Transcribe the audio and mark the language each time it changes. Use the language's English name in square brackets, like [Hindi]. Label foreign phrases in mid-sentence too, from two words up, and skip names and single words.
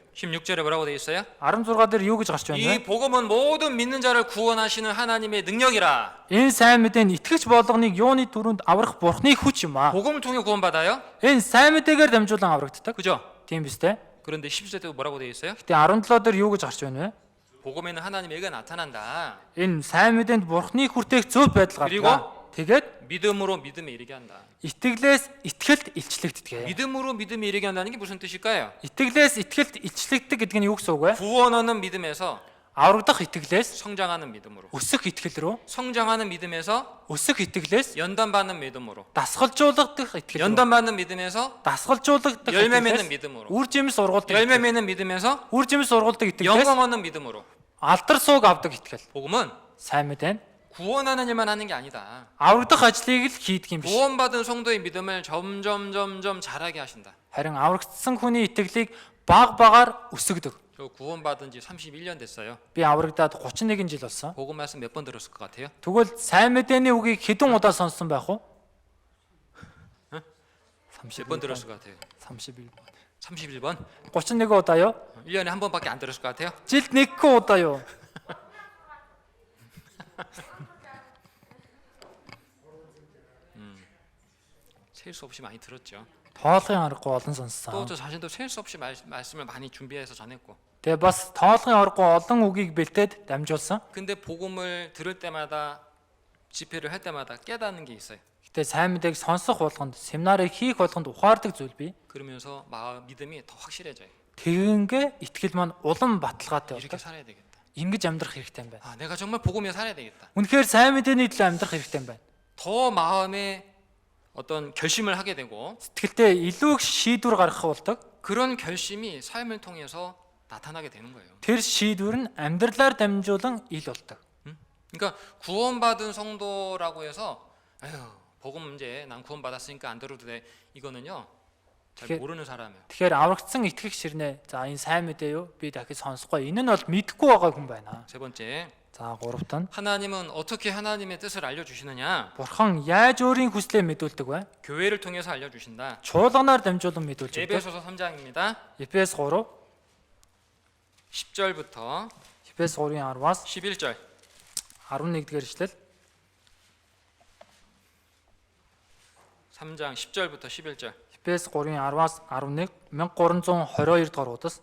[Korean] 16절에 뭐라고 되어 있어요? [Mongolian] 16 дээр юу гэж гарч байна [Korean] 이 [Mongolian] вэ? [Korean] 복음은 모든 믿는 자를 구원하시는 하나님의 능력이라. [Mongolian] Энэ сайн мэдээ нь итгэгч болгоныг юуны түрүүнд аврах Бурхны хүч юм аа. [Korean] 복음을 통해 구원받아요? [Mongolian] Энэ сайн мэдээгээр дамжуулан аврагддаг. [Korean] 그죠? [Mongolian] Тийм биз дээ. [Korean] 그런데 17절 때 뭐라고 되어 있어요? [Mongolian] Гэтэ 17 дээр юу гэж гарч байна вэ? [Korean] 복음에는 하나님의 의가 나타난다. [Mongolian] Энэ сайн мэдээнд Бурхны хүртээх зөв байдал [Korean] 그리고 [Mongolian] гардаг. Тэгээд [Korean] 믿음으로 믿음에 이르게 한다. [Mongolian] итгэлээс итгэлд илчлэгддэг. [Korean] 믿음으로 믿음에 이르게 한다는 게 무슨 뜻일까요? [Mongolian] Итгэлээс итгэлд илчлэгддэг гэдэг нь юу гэсэн үг вэ? [Korean] 구원 얻는 믿음에서 [Mongolian] Аврагдах итгэлээс [Korean] 성장하는 믿음으로, [Mongolian] өсөх итгэл рүү, [Korean] 성장하는 믿음에서 [Mongolian] өсөх итгэлээс [Korean] 연단받는 믿음으로, [Mongolian] дасгалжуулагдах итгэл рүү, [Korean] 연단받는 믿음에서 [Mongolian] дасгалжуулагдах [Korean] 열매 맺는 [Mongolian] итгэлээс [Korean] 믿음으로, [Mongolian] үр жимс ургуулдаг [Korean] 열매 [Mongolian] итгэл, [Korean] 맺는 믿음에서 [Mongolian] үр жимс ургуулдаг итгэлээс [Korean] 영광 얻는 믿음으로. [Mongolian] алдар сууг авдаг итгэл. [Korean] 복음은 [Mongolian] сайн мэдээ нь [Korean] 구원하는 일만 하는 게 아니다. [Mongolian] аврагдах ажлыг л хийдэг юм биш. [Korean] 구원받은 성도의 믿음을 점점 자라게 하신다. [Mongolian] харин аврагдсан хүний итгэлийг баг багаар өсгөдөг. [Korean] 저 구원받은 지 31년 됐어요. [Mongolian] Би аврагдаад 31 жил болсон. [Korean] 복음 말씀 몇 번 들었을 것 같아요? [Mongolian] Тэгвэл сайн мэдээний үгийг хэдэн удаа сонссон байх вэ? [Korean] 몇 번 들었을 것 같아요? 31번. 31번? [Mongolian] 31 удаа요? [Korean] 1년에 한 번밖에 안 들었을 것 같아요? [Mongolian] жилд 1 удаа요. [Korean] 셀 수 없이 많이 들었죠. [Mongolian] тоолгын аргагүй олон [Korean] 또 [Mongolian] сонссон. [Korean] 저 자신도 셀 수 없이 말씀을 많이 준비해서 전했고. [Mongolian] Тэгээ бас тоолгын аргагүй олон үгийг бэлтээд дамжуулсан. [Korean] 근데 복음을 들을 때마다 집회를 할 때마다 깨닫는 게 있어요. [Mongolian] Гэтэ сайн мэдээг сонсох болгонд, семинарыг хийх болгонд ухаардаг зүйл бий. [Korean] 그러면서 마음 믿음이 더 확실해져요. [Mongolian] Тэгингээ итгэл маань улам баталгаатай [Korean] 이렇게 [Mongolian] болдог. [Korean] 살아야 되겠다. [Mongolian] Ингэж амьдрах хэрэгтэй юм байна. [Korean] 아, 내가 정말 복음에 살아야 되겠다. [Mongolian] Үнэхээр сайн мэдээний төлөө амьдрах хэрэгтэй юм байна. [Korean] 더 마음에 어떤 결심을 하게 되고 [Mongolian] Сэтгэлдээ илүү их шийдвэр гаргах болдог. [Korean] 그런 결심이 삶을 통해서 나타나게 되는 거예요. [Mongolian] Тэр шийдвэр нь амьдралаар дамжуулан ил болдог. [Korean] 그러니까 구원받은 성도라고 해서 아유, 복음 문제 난 구원받았으니까 안 들어도 돼. 이거는요. 잘 그게- 모르는 사람이에요. [Mongolian] Тэгэхээр аврагдсан итгэх ширнэ. За энэ сайн мэдээ юу? Би дахиж сонсохгүй. Энэ нь бол мэдэхгүй байгаа хүн байна. [Korean] 세 번째, [Mongolian] За гуравт нь [Korean] 하나님은 어떻게 하나님의 뜻을 알려주시느냐? [Mongolian] Бурхан яаж өөрийн хүслээ мэдүүлдэг вэ? [Korean] 교회를 통해서 알려주신다. [Mongolian] Чуулганаар дамжуулан мэдүүлж өгдөг. [Korean] 에베소서 3장입니다. [Mongolian] Эфес 3, [Korean] 10절부터 [Mongolian] Эфес 3-ын 10-аас [Korean] 11절. [Mongolian] 11-р эшлэл. [Korean] 3장 10절부터 11절. [Mongolian] Эфес 3-ын 10-аас 11, 1322 дугаар удас.